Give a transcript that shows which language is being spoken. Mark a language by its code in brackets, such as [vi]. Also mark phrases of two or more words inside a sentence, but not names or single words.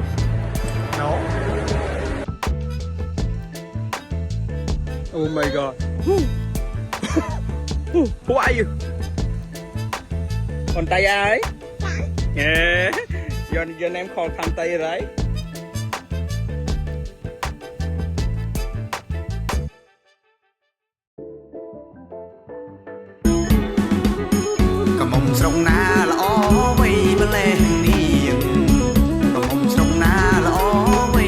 [en] No? Oh my god. Who are you? Kantaya, right? Yeah. Your name called Kantaya, right? [km] ស្រុកណាល្អវៃម្លេះនេះក្រមុំស្រុកណាល្អវៃ